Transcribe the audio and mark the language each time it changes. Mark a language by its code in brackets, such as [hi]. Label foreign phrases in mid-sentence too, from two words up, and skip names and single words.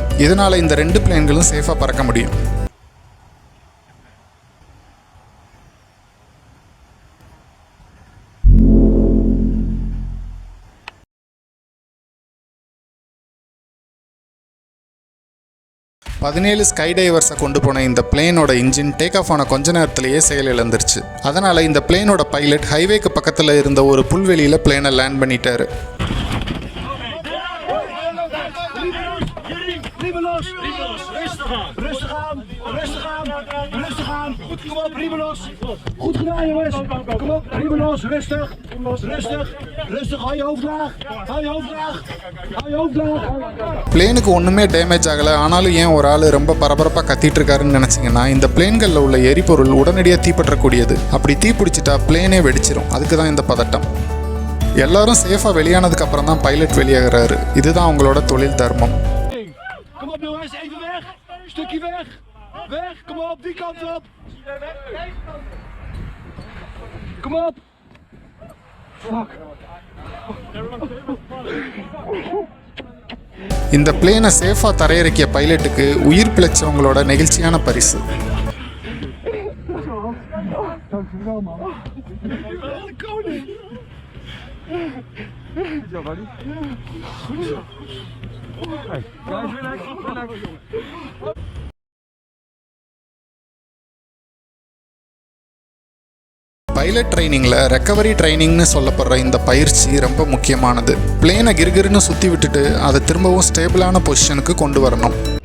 [ta] இதனால் இந்த 2 பிளேன்களும் சேஃபாக பறக்க முடியும். பதினேழு [en] sky divers [ta] கொண்டு போன இந்த பிளேனோட இன்ஜின் [en] take off [ta] ஆன கொஞ்ச நேரத்திலேயே செயலிழந்துருச்சு. அதனால் இந்த பிளேனோட பைலட் ஹைவேக்கு பக்கத்தில் இருந்த ஒரு புல்வெளியில் பிளேனை லேண்ட் பண்ணிட்டாரு. [nl] Goed gedaan jongens. Kom op, riemen los, rustig. Rustig, hou je hoofd laag. Hou je hoofd laag. [ta] பிளேனுக்கு ஒன்றுமே டேமேஜ் ஆகலை. ஆனாலும் ஏன் ஒரு ஆள் ரொம்ப பரபரப்பாக கத்திட்டு இருக்காருன்னு நினச்சிங்கன்னா, இந்த பிளேன்களில் உள்ள எரிபொருள் உடனடியாக தீப்பற்றக்கூடியது. அப்படி தீப்பிடிச்சிட்டா பிளேனே வெடிச்சிரும். அதுக்கு தான் இந்த பதட்டம். எல்லாரும் சேஃபாக வெளியானதுக்கு அப்புறம் தான் பைலட் வெளியாகிறாரு. இதுதான் அவங்களோட தொழில் தர்மம். [nl] Kom op jongens, even weg. Stukje weg. Weg, kom op, die kant op. Kom op. Fuck. [ta] இந்த பிளேனை சேஃபாக தரையிறக்கிய பைலட்டுக்கு உயிர் பிழைச்சவங்களோட நெகிழ்ச்சியான பரிசு. [nl] Dankjewel man. Koning. Goed zo, buddy. Goed zo. [en] Hey, guys, relax. pilot trainingil recovery trainingnu [ta] சொல்லப்படுற இந்த பயிற்சி ரொம்ப முக்கியமானது. பிளேனை கிருகிருன்னு சுற்றி விட்டுட்டு அதை திரும்பவும் ஸ்டேபிளான பொசிஷனுக்கு கொண்டு வரணும்.